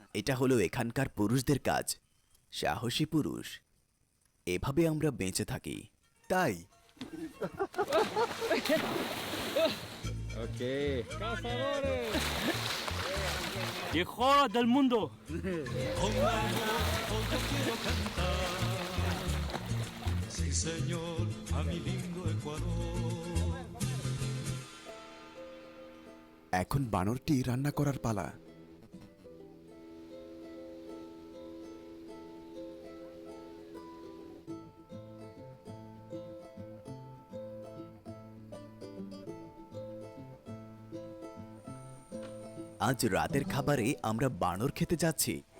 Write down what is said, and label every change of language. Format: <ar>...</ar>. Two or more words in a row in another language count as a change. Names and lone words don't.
<bn>এটা হলো এখানকার পুরুষদের কাজ, সাহসী পুরুষ। এভাবে আমরা বেঁচে থাকি। তাই</bn> <es>¡Mejor del mundo! Sí, señor, a mi lindo Ecuador.</es> <bn>এখন বানরটি রান্না করার পালা। আজ রাতের খাবারে আমরা বানর খেতে যাচ্ছি।</bn>